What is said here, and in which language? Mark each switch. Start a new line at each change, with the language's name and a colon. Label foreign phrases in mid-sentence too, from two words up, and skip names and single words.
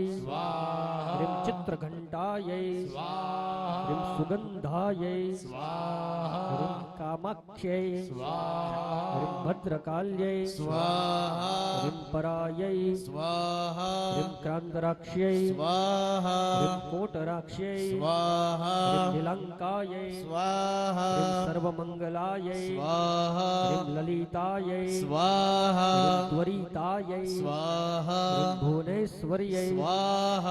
Sanskrit: स्वाहा હ્રીં ચિત્રઘંટાयै स्वाहा હ્રીં સુગંધાयै स्वाहा હ્રીં કામાખ્यै स्वाहा હ્રીં ભદ્રકાલ્यै स्वाहा હ્રીં પરાयै स्वाहा હ્રીં ક્રાંતરાક્ષ્यै स्वाहा कोटराक्ष्यै स्वाहा नीलंकायै स्वाहा सर्वमंगलायै स्वाहा ललितायै स्वाहा त्वरितायै स्वाहा भुवनेश्वर्यै स्वाहा